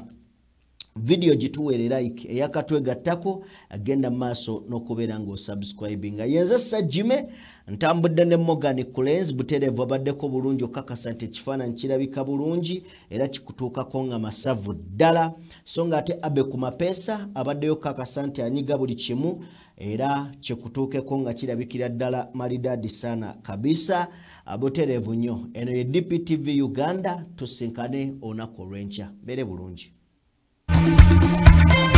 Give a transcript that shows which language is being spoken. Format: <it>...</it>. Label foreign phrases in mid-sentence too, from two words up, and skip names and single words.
<lg>video gituweere like eyakatwegattako agenda maaso n'okubeera ng'osubscribinga yenze Sajjime ntambudde ne Morgan Kulenz butereevu abaddeko bulungi okakasa nti ekifaananyi kirabika bulungi era kikutuukako nga masavu ddala so nga ate abe ku mapeesa abaddeyo kakasa nti anyiga buli kimu era kikutuukeko nga kirabikira ddala</lg> <sw>maridadi sana kabisa</sw> <lg>butereevu nnyo eno ye DPTV Uganda tusinkane olunaku olw'enkya mbeere bulungi</lg>